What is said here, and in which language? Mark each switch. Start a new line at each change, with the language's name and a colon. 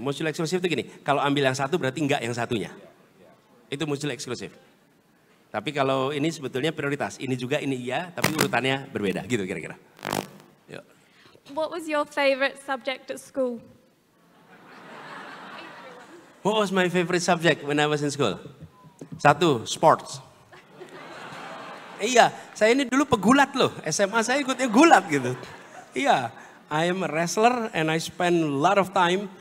Indonesian: Mutually eksklusif itu gini, kalau ambil yang satu berarti enggak yang satunya. Itu mutually eksklusif. Tapi kalau ini sebetulnya prioritas, ini juga ini iya, tapi urutannya berbeda gitu kira-kira.
English: What was your favorite subject at school? What was my favorite subject when I was in school? 1, sports.
Indonesian: Iya, saya ini dulu pegulat loh. SMA saya ikutnya gulat gitu.
English: Iya, I am a wrestler and I spend a lot of time.